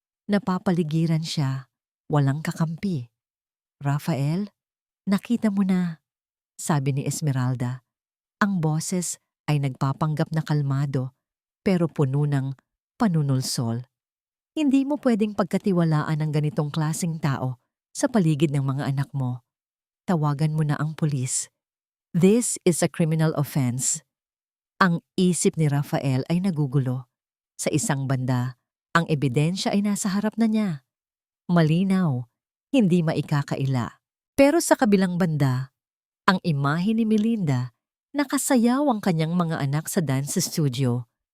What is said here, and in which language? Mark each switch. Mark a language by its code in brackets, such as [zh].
[tl] Napapaligiran siya, walang kakampi. Rafael, nakita mo na, sabi ni Esmeralda. Ang boses ay nagpapanggap na kalmado pero puno ng panunulsol. Hindi mo pwedeng pagkatiwalaan ang ganitong klaseng tao sa paligid ng mga anak mo. Tawagan mo na ang pulis. [en] This is a criminal offense. [tl] Ang isip ni Rafael ay nagugulo. Sa isang banda, ang ebidensya ay nasa harap na niya. Malinaw, hindi maikakaila. Pero sa kabilang banda, ang imahe ni Melinda, nakasayaw ang kanyang mga anak sa dance studio.